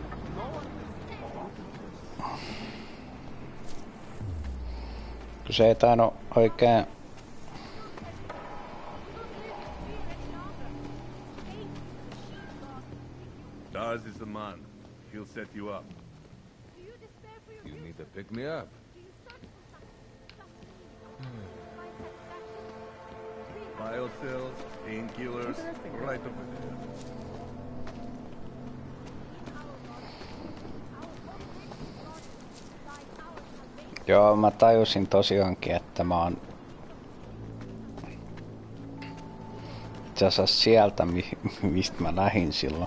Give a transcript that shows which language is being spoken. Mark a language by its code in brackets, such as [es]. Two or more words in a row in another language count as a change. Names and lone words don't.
[en] No one. [fi] Se ei tainnut oikein. [en] Daz is the man. He'll set you up. You need to pick me up. Biocells, painkillers, right over there. [fi] Joo, mä tajusin tosiaankin, että mä oon itse asiassa sieltä, mistä mä lähdin silloin.